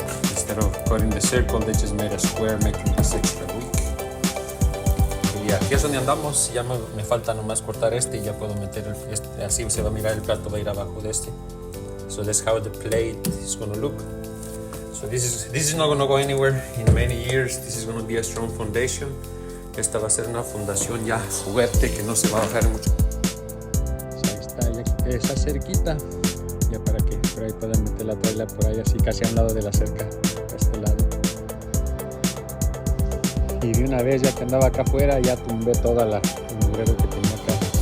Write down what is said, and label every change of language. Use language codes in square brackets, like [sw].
[en] Instead of cutting the circle, they just made a square, making this extra weak. [es] Y aquí es donde andamos. Ya me falta nomás cortar este y ya puedo meter este. Así se va a mirar, el plato va a ir abajo de este. [en] So that's how the plate is going to look. So this is not going to go anywhere in many years. This is going to be a strong foundation. [es] Esta va a ser una fundación ya fuerte que no se va a bajar mucho. Ahí está, ya quité esa cerquita, ya para que por ahí puedan meter la traila por ahí, así casi a un lado de la cerca, a este lado. Y de una vez, ya que andaba acá afuera, ya tumbé toda el mugrero que tenía acá.